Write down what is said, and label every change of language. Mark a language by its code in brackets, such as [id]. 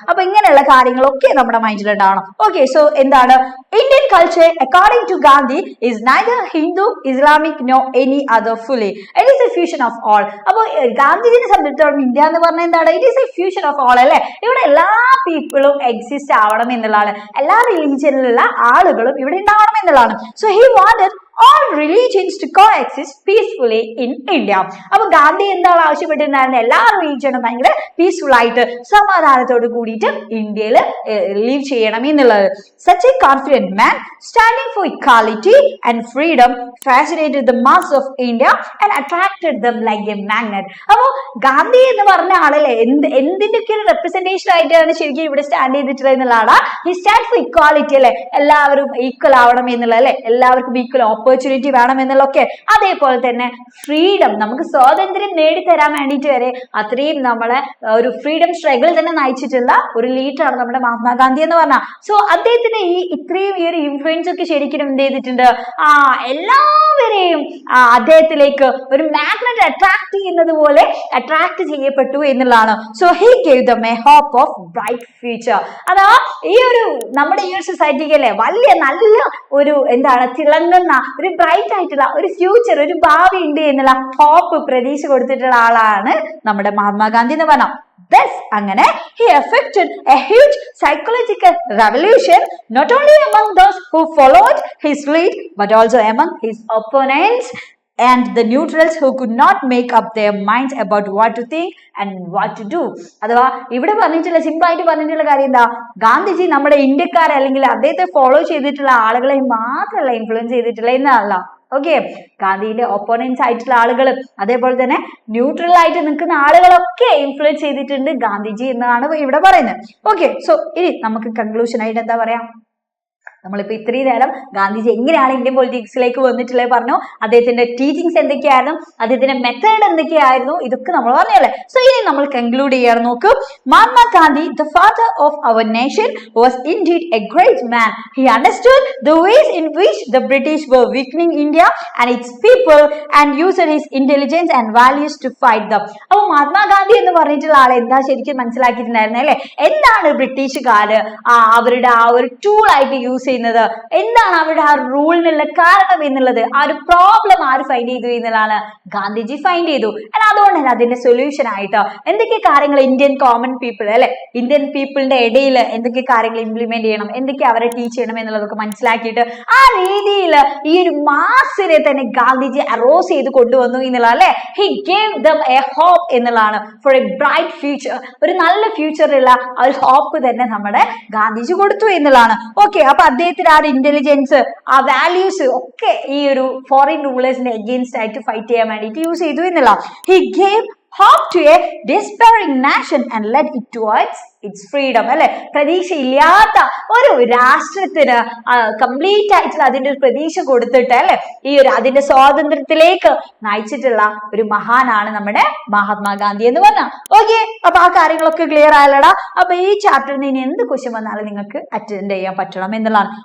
[ml] അപ്പൊ ഇങ്ങനെയുള്ള കാര്യങ്ങളൊക്കെ നമ്മുടെ മൈൻഡിൽ ഉണ്ടാവണം. [en] Okay, so എന്താണ് Indian culture according to Gandhi is neither Hindu, Islamic nor any other fully. It is a fusion of all. [ml] അപ്പോൾ ഗാന്ധിജിനെ സംബന്ധിച്ചിടത്തോളം ഇന്ത്യ എന്ന് പറഞ്ഞാൽ എന്താണ്, [en] It is a fusion of all അല്ലെ. [ml] ഇവിടെ എല്ലാ പീപ്പിളും എക്സിസ്റ്റ് ആവണം എന്നുള്ളതാണ്, എല്ലാ റിലീജിയനിലുള്ള ആളുകളും ഇവിടെ ഉണ്ടാവണം എന്നുള്ളതാണ്. [en] So he wanted all religions to coexist peacefully in India. [ml] അപ്പോൾ ഗാന്ധി എന്താണ് ആവശ്യപ്പെട്ടിട്ടുണ്ടായിരുന്നത്, എല്ലാ റിലീജിയനും ഭയങ്കര പീസ്ഫുൾ ആയിട്ട് സമാധാനത്തോട് കൂടിയിട്ട് ഇന്ത്യയിൽ ലീവ് ചെയ്യണം എന്നുള്ളത്. [en] such a confident man standing for equality and freedom fascinated the mass of India and attracted them like a magnet. [ml] അപ്പോൾ ഗാന്ധി എന്ന് പറഞ്ഞ ആളല്ലേ എന്തിന്റെയൊക്കെ ഒരു റെപ്രസെന്റേഷൻ ആയിട്ടാണ് ശരിക്കും ഇവിടെ സ്റ്റാൻഡ് ചെയ്തിട്ടുള്ളത് എന്നുള്ളതാണ്. [en] he stand for equality [ml] അല്ലെ, എല്ലാവരും ഈക്വൽ ആവണം എന്നുള്ള അല്ലെ, എല്ലാവർക്കും ഈക്വൽ ഓപ്പർച്യൂണിറ്റി വേണം എന്നുള്ളതൊക്കെ, അതേപോലെ തന്നെ ഫ്രീഡം, നമുക്ക് സ്വാതന്ത്ര്യം നേടിത്തരാൻ വേണ്ടിയിട്ട് വരെ അത്രയും നമ്മളെ ഒരു ഫ്രീഡം സ്ട്രഗിൾ തന്നെ നയിച്ചിട്ടുള്ള ഒരു ലീഡറാണ് നമ്മുടെ മഹാത്മാഗാന്ധി എന്ന് പറഞ്ഞാൽ. സോ അദ്ദേഹത്തിന് ഇത്രയും ഈ ഒരു ഇൻഫ്ലുവൻസ് ഒക്കെ ശരിക്കും എന്ത് ചെയ്തിട്ടുണ്ട്, എല്ലാവരെയും അദ്ദേഹത്തിലേക്ക് ഒരു മാഗ്നറ്റ് അട്രാക്ട് ചെയ്യുന്നത് പോലെ അട്രാക്ട് ചെയ്യപ്പെട്ടു എന്നുള്ളതാണ്. [en] So he gave them a hope of bright future. [ml] അതാ ഈ ഒരു നമ്മുടെ ഈ ഒരു സൊസൈറ്റിക്ക് അല്ലേ വലിയ നല്ല ഒരു എന്താണ് തിളങ്ങുന്ന ഒരു ബ്രൈറ്റ് ആയിട്ടുള്ള ഒരു ഫ്യൂച്ചർ, ഒരു ഭാവി ഉണ്ട് എന്നുള്ള ഹോപ്പ് പ്രതീക്ഷ കൊടുത്തിട്ടുള്ള ആളാണ് നമ്മുടെ മഹാത്മാഗാന്ധി എന്ന് പറഞ്ഞാൽ. [en] Thus, അങ്ങനെ he effected a huge psychological revolution not only among those who followed his lead but also among his opponents and the neutrals who could not make up their minds about what to think and what to do. [ml] അഥവാ ഇവിടെ പറഞ്ഞിട്ടുള്ള simple ആയിട്ട് പറഞ്ഞിട്ടുള്ള കാര്യം എന്താ, ഗാന്ധിജി നമ്മുടെ ഇന്ത്യക്കാരെ അല്ലെങ്കിൽ അദ്ദേഹത്തെ ഫോളോ ചെയ്തിട്ടുള്ള ആളുകളെ മാത്രമല്ല ഇൻഫ്ലുവൻസ് ചെയ്തിട്ടുള്ള എന്നല്ല. ഓക്കെ, ഗാന്ധിയുടെ ഒപ്പോണൻസ് ആയിട്ടുള്ള ആളുകൾ അതേപോലെ തന്നെ ന്യൂട്രൽ ആയിട്ട് നിൽക്കുന്ന ആളുകളൊക്കെ ഇൻഫ്ലുവൻസ് ചെയ്തിട്ടുണ്ട് ഗാന്ധിജി എന്നാണ് ഇവിടെ പറയുന്നത്. ഓക്കെ, സോ ഇനി നമുക്ക് കൺക്ലൂഷൻ ആയിട്ട് എന്താ പറയാ, നമ്മളിപ്പോ ഇത്രയും നേരം ഗാന്ധിജി എങ്ങനെയാണ് ഇന്ത്യൻ പൊളിറ്റിക്സിലേക്ക് വന്നിട്ടുള്ളത് പറഞ്ഞു, അദ്ദേഹത്തിന്റെ ടീച്ചിങ്സ് എന്തൊക്കെയായിരുന്നു, അദ്ദേഹത്തിന്റെ മെത്തേഡ് എന്തൊക്കെയായിരുന്നു, ഇതൊക്കെ നമ്മൾ പറഞ്ഞല്ലേ. സോ ഇനി നമ്മൾ കൺക്ലൂഡ് ചെയ്യാൻ നോക്കൂ. [en] Mahatma Gandhi, the father of our nation, was indeed a great man. He understood the ways in which the British were weakening India and its people and used his intelligence and values to fight them. [ml] അപ്പൊ മഹാത്മാ ഗാന്ധി എന്ന് പറഞ്ഞിട്ടുള്ള ആളെ എന്താ ശരിക്കും മനസ്സിലാക്കിയിട്ടുണ്ടായിരുന്നത് അല്ലെ, എന്താണ് ബ്രിട്ടീഷുകാര് അവരുടെ ആ ഒരു ടൂൾ ആയിട്ട് യൂസ് ചെയ്യുന്നത്, എന്താണ് അവരുടെ ആ റൂളിനുള്ള കാരണം എന്നുള്ളത്, ആ ഒരു പ്രോബ്ലം ആര് ഫൈൻഡ് ചെയ്തു എന്നുള്ളതാണ് ഗാന്ധിജി ഫൈൻഡ് ചെയ്തു. അതുകൊണ്ട് തന്നെ അതിന്റെ സൊല്യൂഷൻ ആയിട്ട് എന്തൊക്കെ കാര്യങ്ങൾ ഇന്ത്യൻ കോമൺ പീപ്പിൾ അല്ലെ, ഇന്ത്യൻ പീപ്പിളിന്റെ ഇടയിൽ എന്തൊക്കെ കാര്യങ്ങൾ ഇംപ്ലിമെന്റ് ചെയ്യണം, എന്തൊക്കെ അവരെ ടീച്ച് ചെയ്യണം എന്നുള്ളതൊക്കെ മനസ്സിലാക്കിയിട്ട് ആ രീതിയിൽ ഈ ഒരു മാസിനെ തന്നെ ഗാന്ധിജി അറോസ് ചെയ്ത് കൊണ്ടുവന്നു എന്നുള്ള അല്ലെ. [en] he gave them a hope [ml] എന്നുള്ളതാണ്, [en] for a bright future, [ml] ഒരു നല്ല ഫ്യൂച്ചറുള്ള ആ ഒരു ഹോപ്പ് തന്നെ നമ്മുടെ ഗാന്ധിജി കൊടുത്തു എന്നുള്ളതാണ്. ഓക്കെ, അപ്പൊ അദ്ദേഹത്തിന് ആ ഇന്റലിജൻസ്, ആ വാല്യൂസ് ഒക്കെ ഈ ഒരു ഫോറിൻ റൂളേഴ്സിന്റെ അഗെയിൻസ്റ്റ് ആയിട്ട് ഫൈറ്റ് ചെയ്യാൻ വേണ്ടിയിട്ട് യൂസ് ചെയ്തു എന്നുള്ള. [en] He gave hope to a despairing nation and led it towards its freedom. [ml] അല്ലെ, പ്രതീക്ഷയില്ലാത്ത ഒരു രാഷ്ട്രത്തിന് കംപ്ലീറ്റ് ആയിട്ടുള്ള അതിന്റെ ഒരു പ്രതീക്ഷ കൊടുത്തിട്ട് അല്ലെ ഈ ഒരു അതിന്റെ സ്വാതന്ത്ര്യത്തിലേക്ക് നയിച്ചിട്ടുള്ള ഒരു മഹാനാണ് നമ്മുടെ മഹാത്മാഗാന്ധി എന്ന് പറഞ്ഞാൽ. ഓക്കെ, അപ്പൊ ആ കാര്യങ്ങളൊക്കെ ക്ലിയർ ആയല്ലടാ. അപ്പൊ ഈ ചാപ്റ്ററിൽ നിന്ന് ഇനി എന്ത് ക്വസ്റ്റ്യൻ വന്നാലും നിങ്ങൾക്ക് അറ്റൻഡ് ചെയ്യാൻ പറ്റണം എന്നുള്ളതാണ്.